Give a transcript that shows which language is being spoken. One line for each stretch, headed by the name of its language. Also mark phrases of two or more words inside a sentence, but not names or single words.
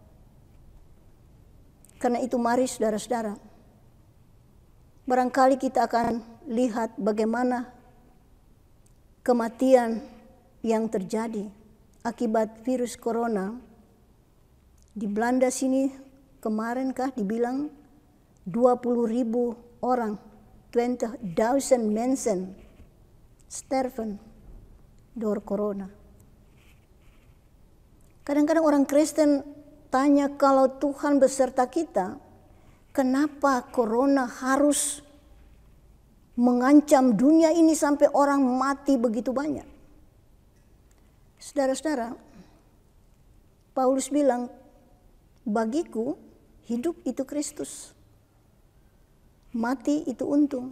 Indonesian: Karena itu mari saudara-saudara, barangkali kita akan lihat bagaimana kematian yang terjadi akibat virus corona. Di Belanda sini kemarin dibilang 20.000 orang, 20.000
Dutch: mensen sterven door corona.
Indonesian: Kadang-kadang orang Kristen tanya, kalau Tuhan beserta kita, kenapa corona harus mengancam dunia ini sampai orang mati begitu banyak? Saudara-saudara, Paulus bilang, bagiku hidup itu Kristus, mati itu untung.